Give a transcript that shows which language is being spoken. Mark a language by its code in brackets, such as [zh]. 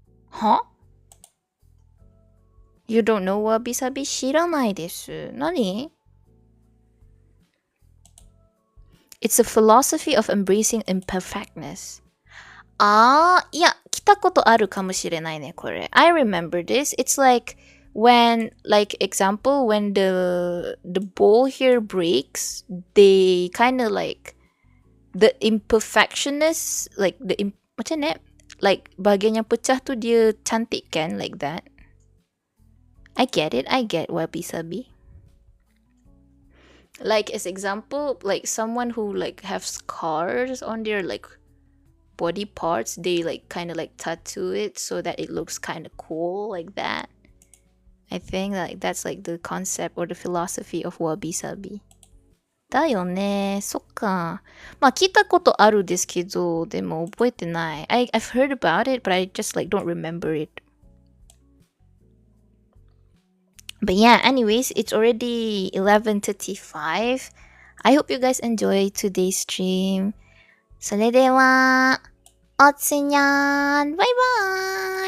[en] Huh? You don't know wabi sabi? [ja] 知らないです。何? [en] It's a philosophy of embracing imperfectness. [ja] Yeah, 来たことあるかもしれないね、これ。 [en] I remember this. It's like when, like, example, when the bowl here breaks, they kind of like, the imperfectionness, like, [ms] macam ni? Like, bahagian yang pecah tu dia cantik kan, like that. [en] I get it, I get wabi-sabi. Like, as example, like, someone who, like, have scars on their, like, body parts, they, like, kind of, like, tattoo it so that it looks kind of cool, like that. I think, like, that's, like, the concept or the philosophy of wabi-sabi. [ja] だよね。そっか。まあ、聞いたことあるですけど、でも覚えてない。 [en] I've heard about it, but I just, like, don't remember it. But yeah, anyways, it's already 11:35. I hope you guys enjoyed today's stream. [ja] それでは、おつにゃん。バイバーイ